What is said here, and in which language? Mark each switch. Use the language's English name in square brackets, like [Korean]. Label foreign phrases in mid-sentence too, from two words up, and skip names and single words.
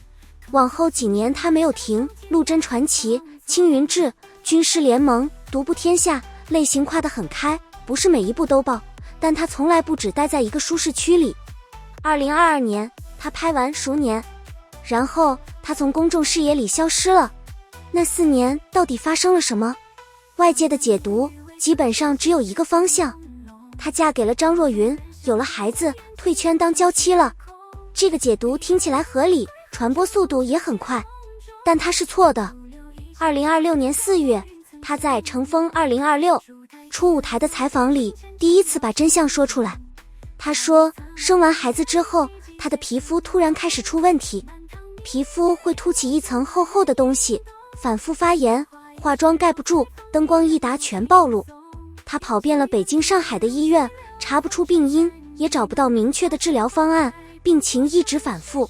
[Chinese] 往後幾年他沒有停，《陸貞傳奇》、《青雲志》、《軍師聯盟》、《獨步天下》，類型跨得很開，不是每一部都爆，但他從來不只待在一個舒適區裡。2022年，他拍完《熟年》，然後他從公眾視野裡消失了。那4年到底發生了什麼？外界的解讀基本上只有一個方向，她嫁給了張若昀，有了孩子，退圈當嬌妻了。這個解讀聽起來合理，傳播速度也很快，但它是錯的。2026年4月，她在《乘風2026》出舞台的採訪裡第一次把真相說出來。她說，生完孩子之後，她的皮膚突然開始出問題，皮膚會凸起一層厚厚的東西，反覆發炎，化妝蓋不住，燈光一打全暴露。她跑遍了北京、上海的醫院，查不出病因，也找不到明確的治療方案，病情一直反覆。